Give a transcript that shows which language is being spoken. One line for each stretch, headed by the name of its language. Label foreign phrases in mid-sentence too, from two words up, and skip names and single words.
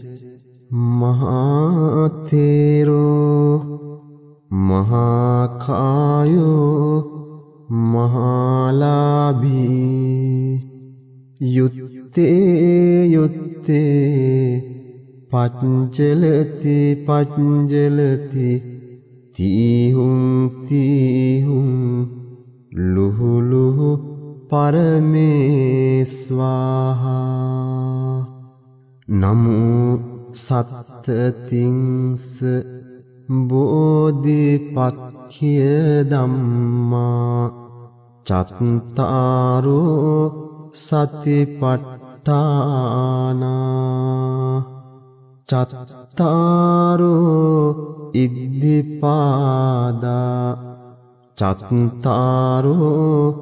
Pali: මහතේරෝ මහාකායෝ මහාලාභී යුත්තේ යුත්තේ පච්චලති පච්චලති තීහුං තීහුං ලුහු ලුහු පරමේස්වාහා නමෝ සත්තතිංස බෝධිපක්ඛිය ධම්මා චත්තාරෝ සතිපට්ඨානා චත්තාරෝ ඉද්ධිපාදා චත්තාරෝ